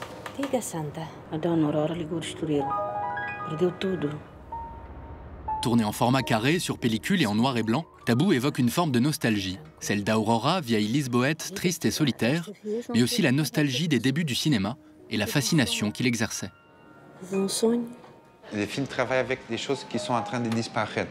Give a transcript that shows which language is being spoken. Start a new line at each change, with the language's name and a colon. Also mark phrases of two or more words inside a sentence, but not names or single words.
Portuguese: Diga, Santa. A Dona Aurora ligou o estoril. Perdeu tudo.
French: Tourné en format carré, sur pellicule et en noir et blanc, Tabou évoque une forme de nostalgie, celle d'Aurora, vieille Lisboète triste et solitaire, mais aussi la nostalgie des débuts du cinéma et la fascination qu'il exerçait.
Portuguese: Un sonho.
French: Les films travaillent avec des choses qui sont en train de disparaître.